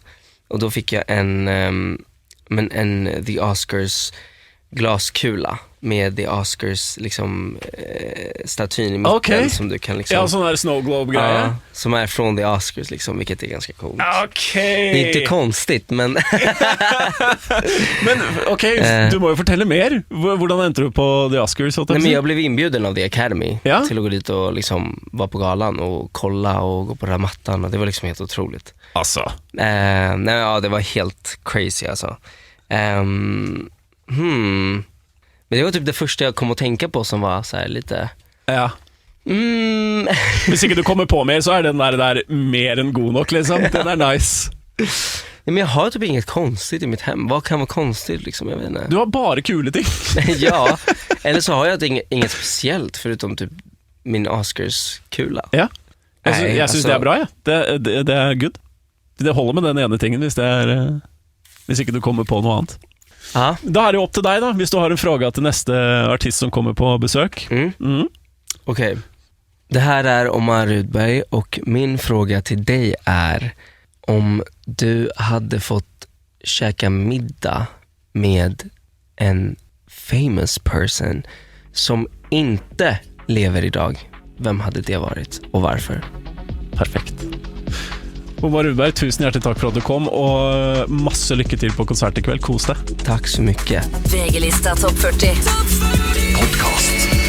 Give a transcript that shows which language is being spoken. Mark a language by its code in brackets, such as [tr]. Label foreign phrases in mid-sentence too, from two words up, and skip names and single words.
[sv] Och då fick jag en The Oscars glaskula med The Oscars liksom statyn i mitten som du kan liksom... Ja, sån här [en] snow globe- [sv] grejer. Ja, som är från The Oscars liksom, vilket är ganska coolt. Okej. Det är inte konstigt, men... [no] Men du må ju fortelle mer. Hvordan endte du på The Oscars? [sv] Nej, men jag blev inbjuden av The Academy till att gå dit och liksom vara på galan och kolla och gå på den här mattan, och det var liksom helt otroligt. Alltså. Det var helt crazy alltså. Men det var typ det första jag kom att tänka på som var så här lite... Ja. [no] Hvis ikke du kommer på mer, så är den där mer än god nok, liksom. [sv] Den är nice. Men jag har typ inget konstigt i mitt hem. Vad kan vara konstigt liksom, jag vet inte. [no] Du har bara kul ting. [sv] Ja, eller så har jag inget speciellt förutom typ min Oscars-kula. Ja, jag syns det är bra, ja. Det är good. [no] Det håller med den ene tingen hvis ikke du kommer på noe annet. Da er det opp til deg da, hvis du har en fråga til neste artist som kommer på besøk. [sv] Okej. Det här är Omar Rudberg och min fråga till dig är om du hade fått käka middag med en [en] famous person [sv] som inte lever idag. Vem hade det varit og varför? [no] Perfekt. Omar Rudberg, tusen hjertelig takk for at du kom, og masse lykke til på konsert i kveld. Kos deg. [sv] Tack så mycket. [no] VG-lista topp 40. Podcast.